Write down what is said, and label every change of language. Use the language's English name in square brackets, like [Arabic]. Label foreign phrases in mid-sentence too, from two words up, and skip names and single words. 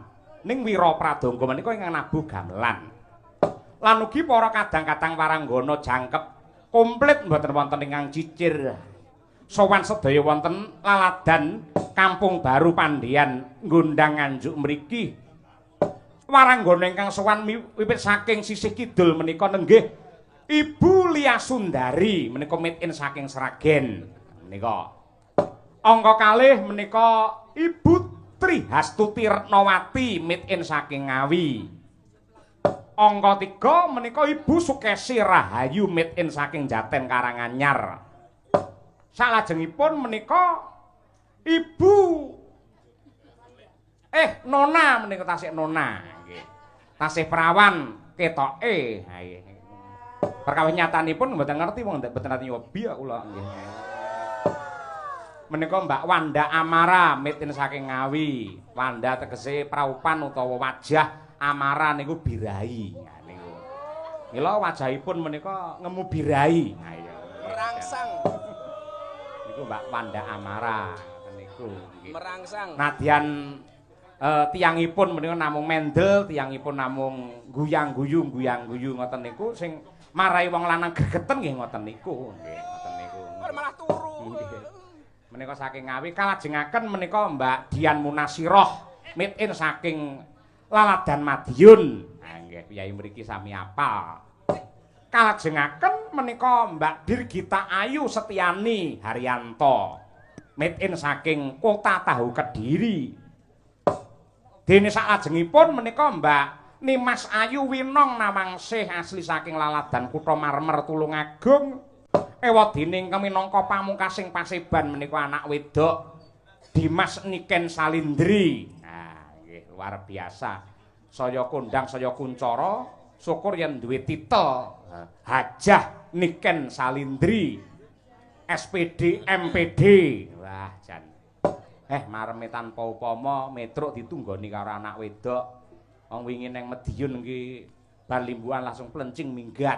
[Javanese] Ning Wira Pradangga menika ingkang nabuh gamelan. Lan ugi para kadang-kadang waranggana jangkep komplit mboten wonten ingkang cicir. Sowan sedaya wonten laladan Kampung Baru Pandhian ngundang nganjuk mriki. Waranggana ingkang sowan wiwit saking sisih kidul menika nenggih Ibu Lia Sundari menika [English] made in [Javanese] saking Sragen menika. Angka kalih menika Ibu Tri Hastuti Retnawati [English] made in [Javanese] saking Ngawi. Angka 3 menika Ibu Sukesi Rahayu [English] made in [Javanese] saking Jaten Karanganyar. Salajengipun menika Ibu Nona menika tasih Nona nggih. Tasih perawan ketoke. Ha nggih. Perkawis nyatanipun mboten ngerti wong mboten nate nyobi kula nggih. Menika Mbak Wanda Amara [English] made in [Javanese] saking Ngawi. Wanda tegese praupan utawa wajah Amara niku birahi. Nah niku. Mila wajahipun menika ngemu birahi. Nah iya. Merangsang. Niku Mbak Wanda Amara ngoten niku nggih. Merangsang. Nadyan tiyangipun menika namung mendel, tiyangipun namung guyang-guyu ngoten niku sing marai wong lanang gregeten nggih ngoten niku. Nggih, ngoten niku. Malah turu. Menika saking Ngawi kalajengaken menika Mbak Dian Munasiroh [English] made in [Javanese] saking Laladan Madiun. Nah nggih piyai mriki sami apal. Kalajengaken menika Mbak Dirgita Ayu Setiani Haryanto [English] made in [Javanese] saking Kota Tahu Kediri. Dene salajengipun menika Mbak Nimas Ayu Winong Nawangsih asli saking Laladan Kutha Marmer Tulungagung. Ewadene minangka pamungkasing Paseban menika anak wedok Dimas Niken Salindri. [Indonesian] Luar biasa. [Javanese] Saya kondang saya kuncara syukur yen duwe titel Hajah Niken Salindri SPD MPD. Wah jan. Mareme tanpa upama metruk ditunggoni karo anak wedok. Wong wingi ning Medion nggih bar limbuhan langsung plencing minggat.